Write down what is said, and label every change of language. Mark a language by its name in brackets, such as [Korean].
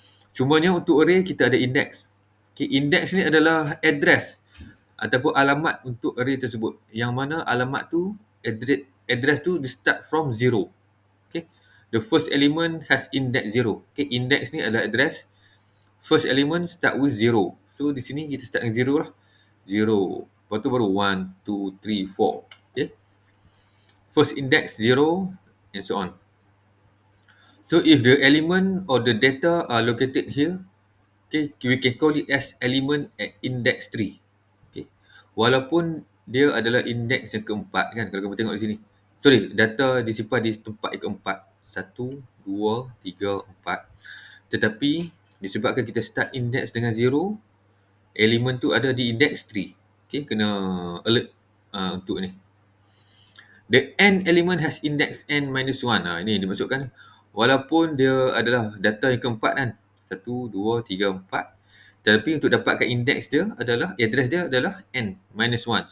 [Malay] Cumanya untuk array kita ada index. Okay, index ni adalah address ataupun alamat untuk array tersebut. Yang mana alamat tu, address tu [English] start from 0. Okay, the first element has index 0. [Malay] Okay, index ni adalah address. [English] First element start with 0. [Malay] So di sini kita start dengan 0 lah. 0. Lepas tu baru 1, 2, 3, 4. Okay, [English] first index 0 and so on. So if the element or the data are located here, okay, we can call it as element at index 3. [Malay] Okay, walaupun dia adalah index yang keempat kan, kalau kamu tengok di sini. Sorry, data disimpan di tempat yang keempat. 1, 2, 3, 4. Tetapi disebabkan kita start index dengan 0, elemen tu ada di index 3. Okay, kena alert untuk ni. [English] The n element has index n minus 1. [Malay] Ini dimasukkan. Walaupun dia adalah data yang keempat kan. 1, 2, 3, 4. Tetapi untuk dapatkan index dia adalah, address dia adalah n minus 1.